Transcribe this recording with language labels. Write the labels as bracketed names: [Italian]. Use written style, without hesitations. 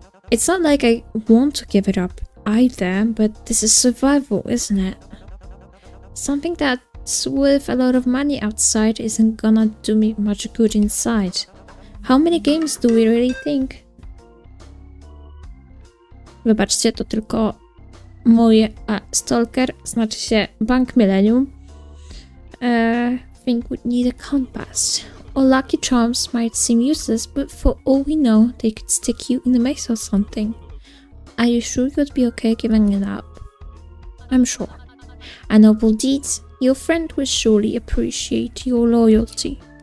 [English] It's not like I want to give it up either, but this is survival, isn't it? Something that's worth a lot of money outside isn't gonna do me much good inside. How many games do we really think? [Polish] Wybaczcie, to tylko moje... Stalker, znaczy się Bank Millennium. [English] Think would need a compass. Or lucky charms might seem useless, but for all we know, they could stick you in the maze or something. Are you sure you'd be okay giving it up? I'm sure. A noble deed, your friend will surely appreciate your loyalty.